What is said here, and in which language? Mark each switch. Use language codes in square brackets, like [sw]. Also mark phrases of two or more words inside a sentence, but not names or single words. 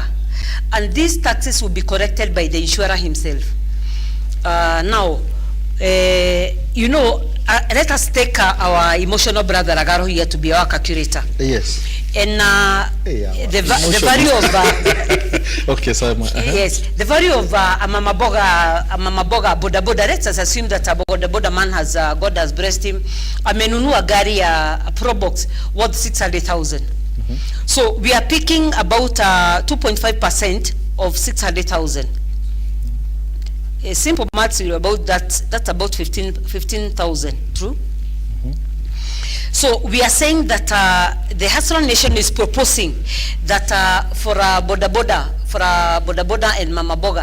[en] And these taxes will be collected by the insurer himself. Let us take our emotional brother Agaro here to be our calculator. Yes. And the value of okay, sorry. Yes, the value of a [sw] mama boga boda boda. [en] Let's assume that a boda man has God has blessed him. [sw] Amenunua gari a Pro Box worth 600,000. [en] So we are picking about 2.5% of 600,000. A simple maths about that. That's about 15,000. True. So we are saying that the Hustler Nation is proposing that for a [sw] boda boda [en] and [sw] mama boga.